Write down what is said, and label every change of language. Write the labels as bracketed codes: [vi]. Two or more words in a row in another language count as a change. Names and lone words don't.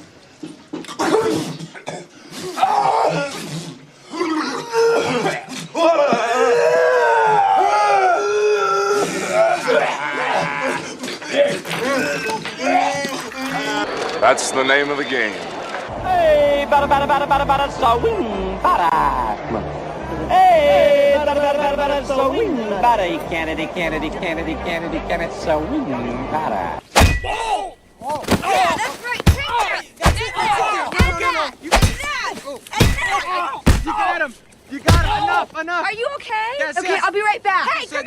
[en] That's the name of the game. Hey, bada bada bada bada bada swing bada. Hey, bada bada bada bada swing bada. He can't swing bada. Whoa! Oh, yeah, that's right. Take that. That's it. You got him. You got him. Enough. Are you okay? Yes, okay, yes. I'll be right back. Hey, No.